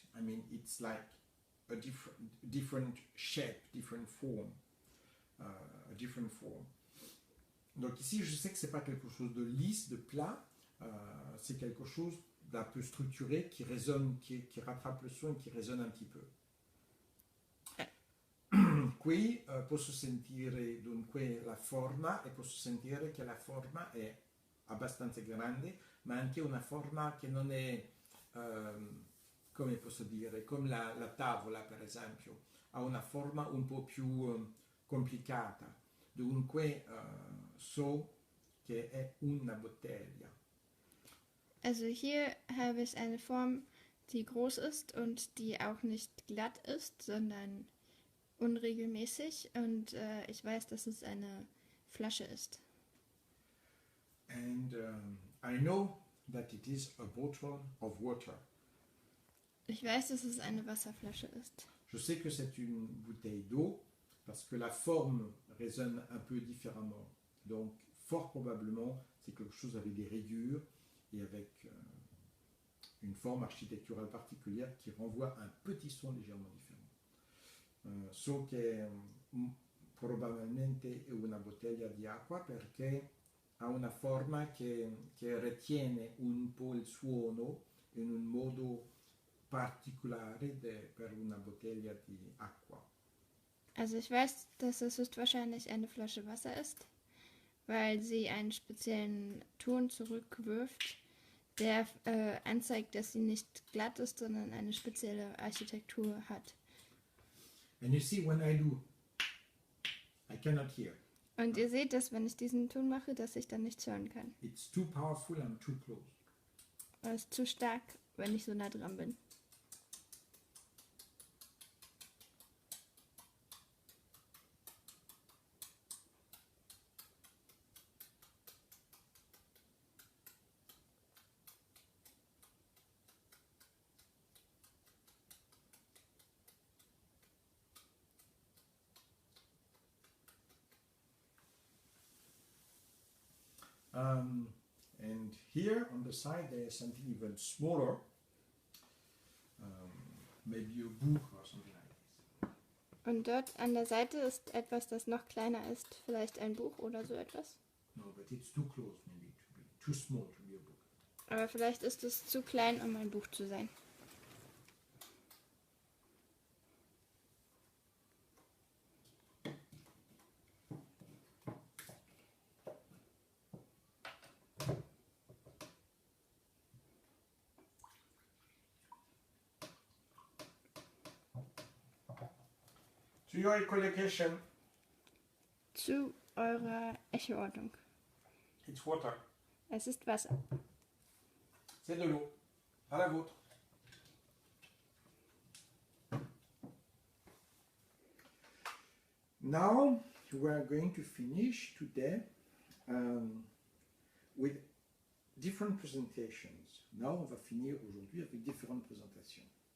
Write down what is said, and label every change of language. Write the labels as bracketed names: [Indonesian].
[English] I mean, it's like a different shape, different form. A different form. [French] Donc ici, je sais que c'est pas quelque chose de lisse, de plat. C'est quelque chose d'un peu structuré qui résonne, qui rattrape le son et qui résonne un petit peu. [Italian] Qui posso sentire dunque la forma e posso sentire che la forma è abbastanza grande, ma anche una forma che non è, come posso dire, come la tavola per esempio, ha una forma un po' più complicata. Dunque so che è una bottiglia. [German] Also hier habe ich eine Form, die groß ist und die auch nicht glatt ist, sondern unregelmäßig. Und ich weiß, dass es eine Flasche ist. [English] And I know that it is a bottle of water. [German] Ich weiß, dass es eine Wasserflasche ist. [French] Je sais que c'est une bouteille d'eau parce que la forme résonne un peu différemment. Donc, fort probablement, c'est quelque chose avec des rayures et avec une forme architecturale particulière qui renvoie un petit son légèrement différent. [Italian] So che probabilmente è una bottiglia di acqua perché ha una forma che retiene un po' il suono in un modo particolare per una bottiglia di acqua. [German] Also ich weiß, dass es höchstwahrscheinlich eine Flasche Wasser ist, weil sie einen speziellen Ton zurückwirft, der anzeigt, dass sie nicht glatt ist, sondern eine spezielle Architektur hat. [English] And you see, when I do, I cannot hear. [German] Und ihr seht, dass wenn ich diesen Ton mache, dass ich dann nichts hören kann. [English] It's too powerful and too close. [German] Es ist zu stark, wenn ich so nah dran bin. [English] And here on the side there is something even smaller, maybe a book or something like this. [German] Und dort an der Seite ist etwas, das noch kleiner ist, vielleicht ein Buch oder so etwas. [English] No, but it's too close, maybe too small to be a book. [German] Aber vielleicht ist es zu klein, um ein Buch zu sein. [English] To your echolocation, [German] Zu eurer Echoordnung. [English] it's water. [German] Es ist Wasser. [French] C'est de l'eau. À la vôtre. [English] Now we are going to finish today with different presentations. [French] Now on va finir aujourd'hui avec différentes présentations.